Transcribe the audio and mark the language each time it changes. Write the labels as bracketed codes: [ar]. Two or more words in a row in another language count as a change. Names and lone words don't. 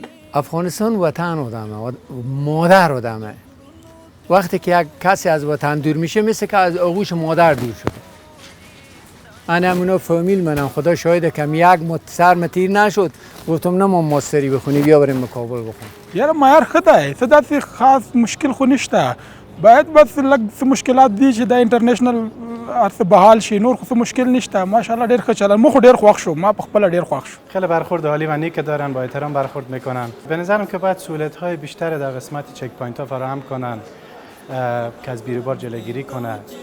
[fa] افغانستان وطن آدمه، مادر آدمه. وقتی که یک کسی از وطن دور میشه مثل که از آغوش مادر دور شده. من همونو فامیل منم، خدا شاهده که یک سر تیر نشد گفتم نه ما ماستری بخونی بیا بریم کابل بخون. [ps] یاره معیار ښه دی، څه داسې خاص مشکل خو نشته، باید بس لږ څه مشکلات دي چې دا انټرنیشنل هر څه بحال شي، نور خو څه مشکل نشته. ماشاءالله ډېر ښه چلن، ما خو ډېر خوښ شوم، ما په خپله ډېر خوښ شوم. [fa] خیلی برخورد عالی و نیک دارن، با احترام برخورد میکنن. به نظرم که باید سهولت‌های بیشتر در قسمت چک پوینت‌ها فراهم کنن که از بیروبار جلوگیری کنه.